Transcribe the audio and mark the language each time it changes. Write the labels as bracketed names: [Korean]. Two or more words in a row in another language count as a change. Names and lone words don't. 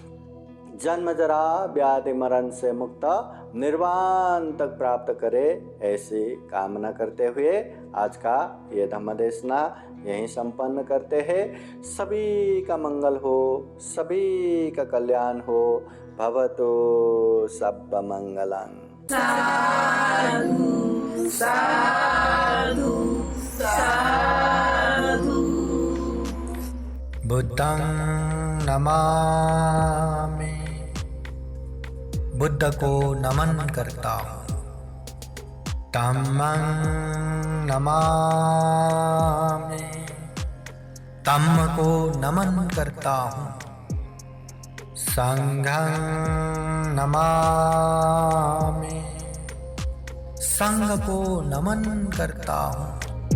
[Hindi] जन्म जरा व्याधि मरण से मुक्त निर्वाण तक प्राप्त करे, ऐसी कामना करते हुए आज का ये धम्म देशना यहीं संपन्न करते हैं। सभी का मंगल हो, सभी का कल्याण हो। [Pali] भवतु सब्ब मंगलं। साधु साधु साधु। बुद्धं नमामि, [Hindi] बुद्ध को नमन करता हूँ। [Pali] धम्मं नमामि, [Hindi] धम्म को नमन करता हूँ। [Pali] संघं नमामि, [Hindi] संघ को नमन करता हूँ।